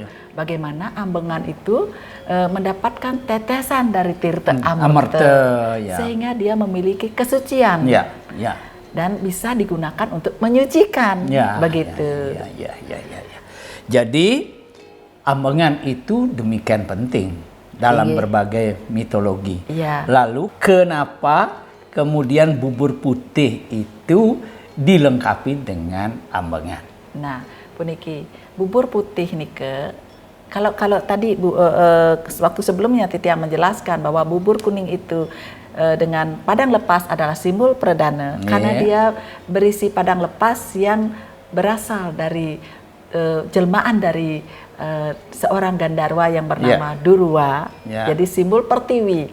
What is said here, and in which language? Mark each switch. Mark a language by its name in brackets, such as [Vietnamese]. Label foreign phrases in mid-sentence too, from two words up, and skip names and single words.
[Indonesian] Bagaimana Ambengan itu mendapatkan tetesan dari tirta Amerta, sehingga dia memiliki kesucian dan bisa digunakan untuk menyucikan, begitu. Jadi Ambengan itu demikian penting dalam berbagai mitologi. Lalu kenapa kemudian bubur putih itu dilengkapi dengan Ambengan? [Balinese] Nah, puniki bubur putih nike, [Indonesian] kalau tadi waktu sebelumnya Titi yang menjelaskan bahwa bubur kuning itu dengan padang lepas adalah simbol perdana, karena dia berisi padang lepas yang berasal dari jelmaan dari seorang Gandarwa yang bernama Durwa, jadi simbol pertiwi.